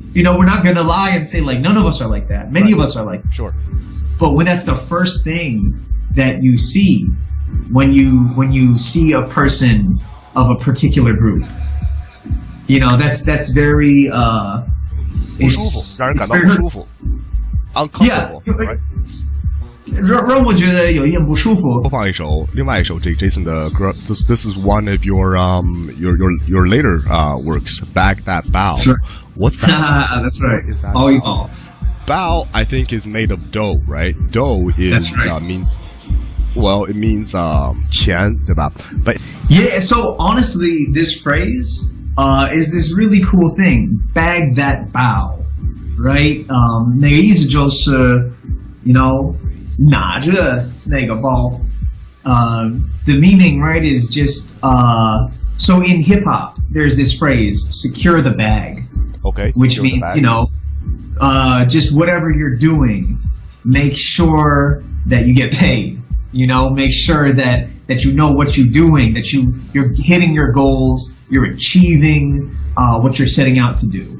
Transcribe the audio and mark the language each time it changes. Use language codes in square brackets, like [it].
[en] You know, we're not going to lie and say, like, none of us are like that. Many of us are like that. Sure. But when that's the first thing that you see, when you see a person of a particular group, you know, that's very it's [zh] 让人感到 [en] very [zh] 不舒服 ，uncomfortable， [en] Yeah. [zh] 让我觉得有一点不舒服。播放一首另外一首Jason 的歌 [en] ，this is one of your later works, Bag That Bao. That's right. What's that? That's right. What is that? [zh] 包一包。 [en] Bao, I think, is made of dough, right? Dough is That's right. Means, well, it means [zh] 钱，对吧？ [en] But Yeah, so honestly, this phrase is this really cool thing. Bag that bao, right? [zh] 那个意思就是 you know, 拿着那个包。 [en] The meaning, right, is just so in hip hop, there's this phrase, secure the bag. okay, Which secure the means, bag. you know, just whatever you're doing, make sure that you get paid. You know, make sure that you know what you're doing, that you're hitting your goals, you're achieving what you're setting out to do.